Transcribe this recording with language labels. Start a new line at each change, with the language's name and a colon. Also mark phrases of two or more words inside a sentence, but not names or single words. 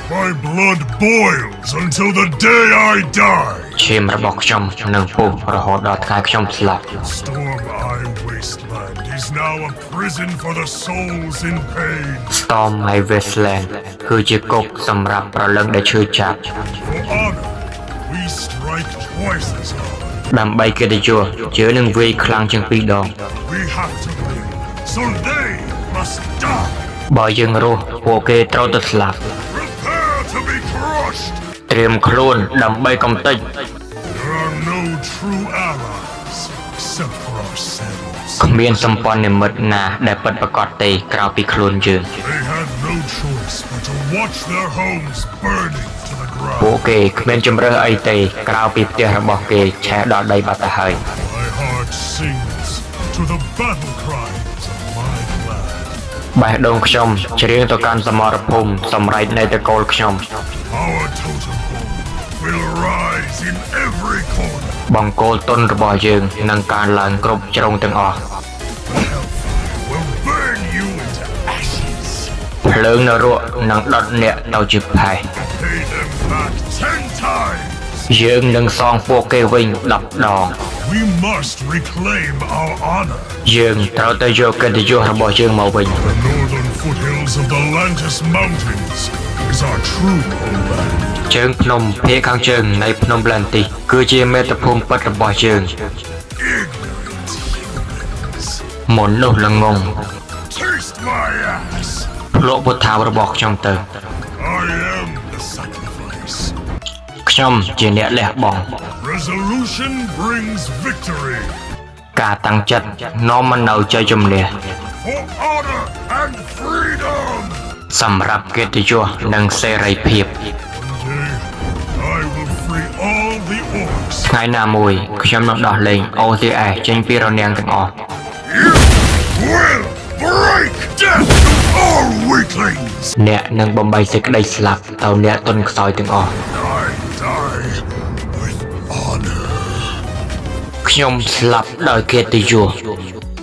English: My blood boils until the day I die.
Khmer: ឈាមរបស់ខ្ញុំនឹងពុះរហូតដល់ថ្ងៃខ្ញុំស្លាប់
English: Storm Eye Wasteland is now a prison for the souls in pain.
Khmer: Storm Eye Wasteland គឺជាគុកសម្រាប់ប្រលឹងដែលឈឺចាប់
English: For honor, we strike twice as hard.
Khmer: ដើម្បីកិត្តិយសយើងនឹងវាយខ្លាំងជាង2 ដង
English: We have to live, so they must die.
Khmer: បើយើងរស់ពួកគេត្រូវតែស្លាប់
English: Prepare to be crushed.
Khmer: ត្រៀមខ្លួនដើម្បីកំទេច
English: There are no true allies except for ourselves.
Khmer: គ្មានសម្ព័ន្ធមិត្តណាដែលពិតប្រាកដទេក្រៅពីខ្លួនយើង
English: They had no choice but to watch their homes burning to the
Khmer: ពួក
English: ground.
Khmer: គេគ្មានជំរើសអីទេក្រៅពីផ្ទះរបស់គេឆេះដល់ដីបាត់ទៅហើយ
English: My heart sings to the battle cries of my clan.
Khmer: បេះដូងខ្ញុំច្រៀងទៅកាន់សមរភូមិសម្រែកនៃតកូលខ្ញុំ
English: Our totem pole will rise in every corner.
Khmer: បង្គោលទុនរបស់យើងនឹងកើនឡើងគ្រប់ជ្រុងទាំងអស់
English: Hellfire will burn you into ashes.
Khmer: ភ្លើងនរកនឹងដុតអ្នកទៅជាផេះ
English: Pay them back 10 times.
Khmer: យើងនឹងសងពួកគេវិញ10 ដង
English: We must reclaim our honor.
Khmer: យើងត្រូវតែយកកិត្តិយសរបស់យើងមកវិញ
English: The northern foothills of the Lantis Mountains is our true homeland.
Khmer: ជើងភ្នំភាគខាងជើងនៃភ្នំប្លាន់ទីសគឺជាមាតុភូមិពិតរបស់យើង
English: Ignorant humans.
Khmer: មនុស្សល្ងង
English: Taste my ass.
Khmer: ភ្លក់ពុថារបស់ខ្ញុំទៅ
English: I am the sacrifice.
Khmer: ខ្ញុំជាអ្នកលះបង់
English: Resolution brings victory.
Khmer: ការតាំងចិត្តនាំមកនូវជ័យជំនះ
English: For honor and freedom.
Khmer: សម្រាប់កិត្តិយសនិងសេរីភាព
English: One day, I will free all the orcs.
Khmer: ថ្ងៃណាមួយខ្ញុំនឹងដោះលែង OCS ចេញពីរនាំងទាំងអស់
English: You will break death to all weaklings.
Khmer: អ្នកនឹងបំបីសេចក្តីស្លាប់ទៅអ្នកទន់ខ្សោយទាំងអស់
English: I die with honor.
Khmer: ខ្ញុំស្លាប់ដោយកិត្តិយស